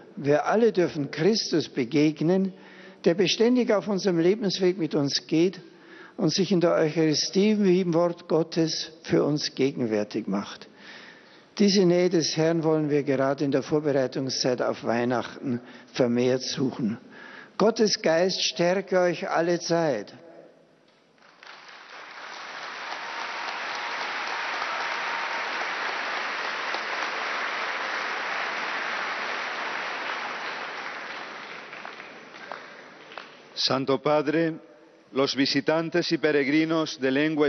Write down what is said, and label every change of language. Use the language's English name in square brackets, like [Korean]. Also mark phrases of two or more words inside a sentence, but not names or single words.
[German] Wir alle dürfen Christus begegnen, der beständig auf unserem Lebensweg mit uns geht und sich in der Eucharistie wie im Wort Gottes für uns gegenwärtig macht. Diese Nähe des Herrn wollen wir gerade in der Vorbereitungszeit auf Weihnachten vermehrt suchen. Gottes Geist stärke euch alle Zeit. [Spanish] Santo Padre, los visitantes y peregrinos de lengua